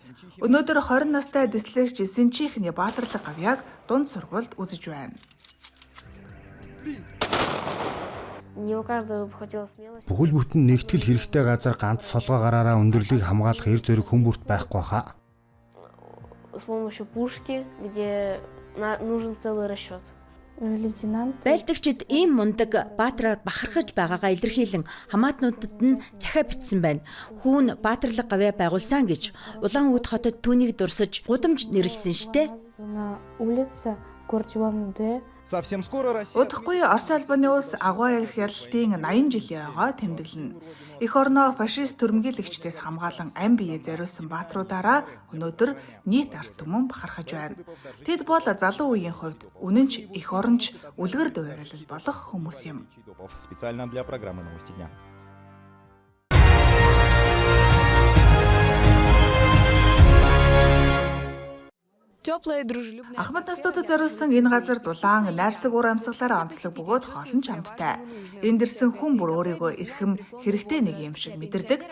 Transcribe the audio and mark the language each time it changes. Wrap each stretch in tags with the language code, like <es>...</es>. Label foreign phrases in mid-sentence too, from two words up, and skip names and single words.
<mn>Өнөөдөр 20 настай дэслэгч Синчихний баатарлаг гавьяаг дунд сургуульд үзэж байна. Бүхэл бүтэн нэгтгэл хэрэгтэй газар ганц солгоо гараараа өндөрлийг хамгаалах эр зориг хүмүүрт байхгүй хаа.</mn> <ru>С помощью пушки, где нужен целый расчет.</ru> <mn>Байлдагчид ийм мундаг баатраар бахархаж байгаагаа илэрхийлэн хамаатнуудад нь захиа бичсэн байна. Хүүн баатарлаг гавьяа байгуулсан гэж Улаанбаатар хотод түүнийг дурсаж гудамж нэрлсэн штэ. Удахгүй Орос албаны улс агуу ярих ялалтын 80 жилийн ойгоо тэмдэглэнэ. Эх орноо фашист түрмгийлэгчдээс хамгаалan ам бие зориулсан баатруудаараа өнөөдөр нийт ард түмэн бахархаж байна. Тэд бол залуу үеийн хувьд үнэн ч эх оронч үлгэр дуурайл болох хүмүүс юм.</mn> <ru>Специально для программы «Новости дня».</ru> <mn>Ахмад настуудад зориулсан энэ газар дулаан, найрсаг уур амьсгалаараа онцлог бөгөөд хоолн ч амттай. Энд ирсэн хүн бүр өөрийгөө эрхэм хэрэгтэй нэг юм шиг мэдэрдэг.</mn>